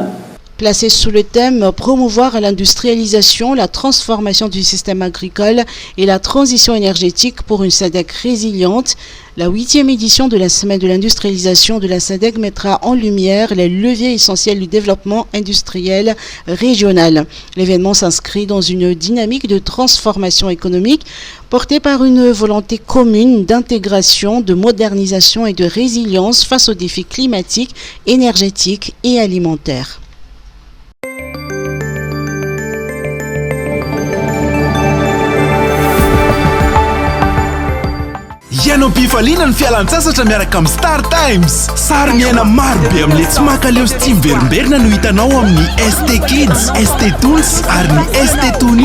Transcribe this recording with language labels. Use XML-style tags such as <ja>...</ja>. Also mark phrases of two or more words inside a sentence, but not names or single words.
<fr>Placé sous le thème « Promouvoir l'industrialisation, la transformation du système agricole et la transition énergétique pour une SADC résiliente », la 8e édition de la semaine de l'industrialisation de la SADC mettra en lumière les leviers essentiels du développement industriel régional. L'événement s'inscrit dans une dynamique de transformation économique portée par une volonté commune d'intégration, de modernisation et de résilience face aux défis climatiques, énergétiques et alimentaires.</fr> <mg>Ianao bifaliana ny fialan-tsasatra miaraka amin'ny Star Times. Sary miaina maro be amin'le tsy makaleo sy tsy miverimberina no hitanao amin'ny ST Kids, ST Tools ary ny ST Tony.</mg>